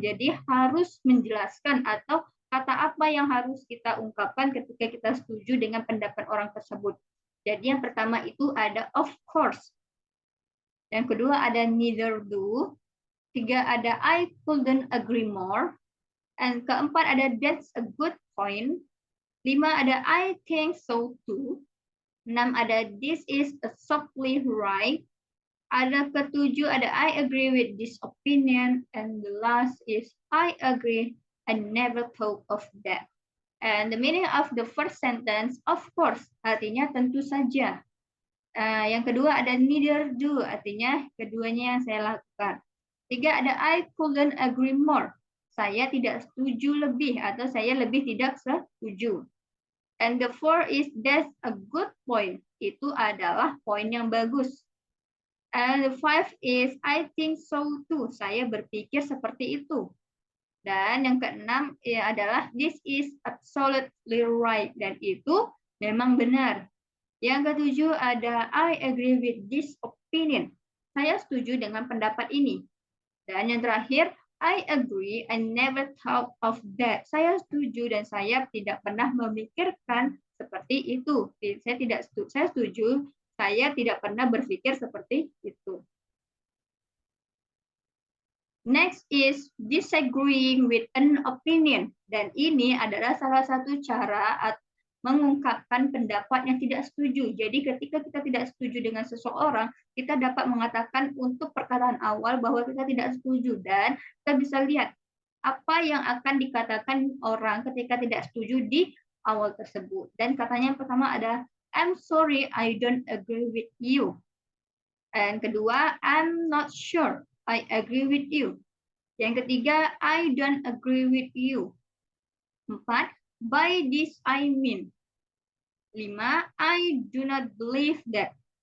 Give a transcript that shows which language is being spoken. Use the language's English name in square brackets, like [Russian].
[Indonesian] Jadi harus menjelaskan atau kata apa yang harus kita ungkapkan ketika kita setuju dengan pendapat orang tersebut. Jadi yang pertama itu ada [English] of course. [Indonesian] Yang kedua ada [English] neither do. [Indonesian] 3 ada [English] I couldn't agree more. And [Indonesian] keempat ada [English] that's a good point. [Indonesian] 5 ada [English] I think so too. [Indonesian] 6 ada [English] this is exactly right. [Indonesian] Ada ketujuh ada [English] I agree with this opinion. And the last is I agree, I never thought of that. And the meaning of the first sentence, of course, [Indonesian] artinya tentu saja. Yang kedua ada [English] neither do, [Indonesian] artinya keduanya yang saya lakukan. 3 ada [English] I couldn't agree more. [Indonesian] Saya tidak setuju lebih atau saya lebih tidak setuju. [English] And the 4 is that's a good point. [Indonesian] Itu adalah poin yang bagus. [English] And the 5 is I think so too. [Indonesian] Saya berpikir seperti itu. Dan yang keenam adalah [English] this is absolutely right. [Indonesian] Dan itu memang benar. Yang ketujuh ada [English] I agree with this opinion. [Indonesian] Saya setuju dengan pendapat ini. Dan yang terakhir, [English] I agree, I never thought of that. [Indonesian] Saya setuju dan saya tidak pernah memikirkan seperti itu. Saya setuju, saya tidak pernah berpikir seperti itu. [English] Next is disagreeing with an opinion. [Indonesian] Dan ini adalah salah satu cara mengungkapkan pendapat yang tidak setuju. Jadi ketika kita tidak setuju dengan seseorang, kita dapat mengatakan untuk perkataan awal bahwa kita tidak setuju. Dan kita bisa lihat apa yang akan dikatakan orang ketika tidak setuju di awal tersebut. Dan katanya yang pertama ada, [English] I'm sorry, I don't agree with you. [Indonesian] Dan kedua, [English] I'm not sure, I agree with you. [Indonesian] Yang ketiga, [English] I don't agree with you. 4, by this I mean. 5, I do not believe that.